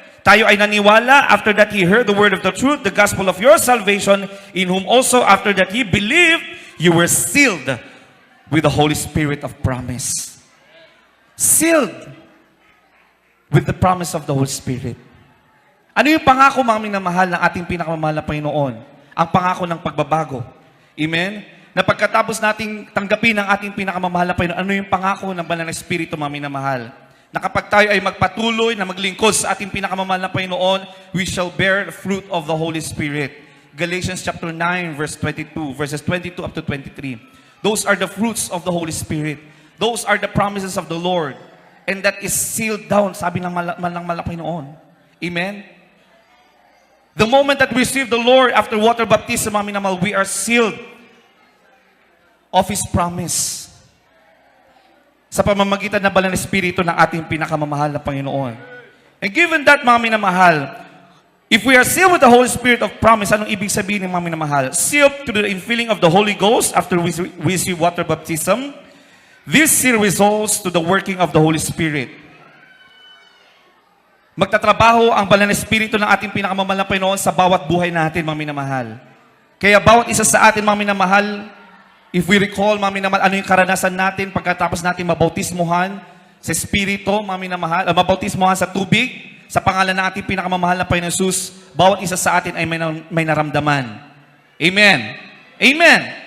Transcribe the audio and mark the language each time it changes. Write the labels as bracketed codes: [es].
[tl] Tayo ay naniwala [en] after that He heard the word of the truth, the gospel of your salvation, in whom also after that He believed, you were sealed with the Holy Spirit of promise. Sealed with the promise of the Holy Spirit. [tl] Ano yung pangako, mga minamahal, ng ating pinakamamahal na Panginoon? Ang pangako ng pagbabago. Amen? Na pagkatapos nating tanggapin ang ating pinakamamahal na Panginoon, ano yung pangako ng Banal na Espiritu, mga minamahal? Na kapag tayo ay magpatuloy na maglingkod sa ating pinakamamahal na Panginoon, [en] we shall bear the fruit of the Holy Spirit. Galatians chapter 9, verse 22, verses 22 up to 23. Those are the fruits of the Holy Spirit. Those are the promises of the Lord. And that is sealed down, [tl] sabi ng Panginoon. [en] Amen? The moment that we receive the Lord after water baptism, [tl] mga minamahal, [en] we are sealed of His promise. [tl] Sa pamamagitan ng Banal na Espiritu ng ating pinakamamahal na Panginoon. [en] And given that, mga minamahal, if we are sealed with the Holy Spirit of promise, [tl] anong ibig sabihin ng mga minamahal? [en] Sealed to the infilling of the Holy Ghost after we receive water baptism. This seal results to the working of the Holy Spirit. [tl] Magtatrabaho ang Banal na Espiritu ng ating pinakamamahal na Panginoon sa bawat buhay natin, mga minamahal. Kaya bawat isa sa atin, mga minamahal, [en] if we recall, [tl] mga minamahal, ano yung karanasan natin pagkatapos natin mabautismuhan sa Espiritu, mga minamahal, mabautismuhan sa tubig, sa pangalan ng ating pinakamamahal na Panginoon Jesus, bawat isa sa atin ay may naramdaman. Amen. Amen.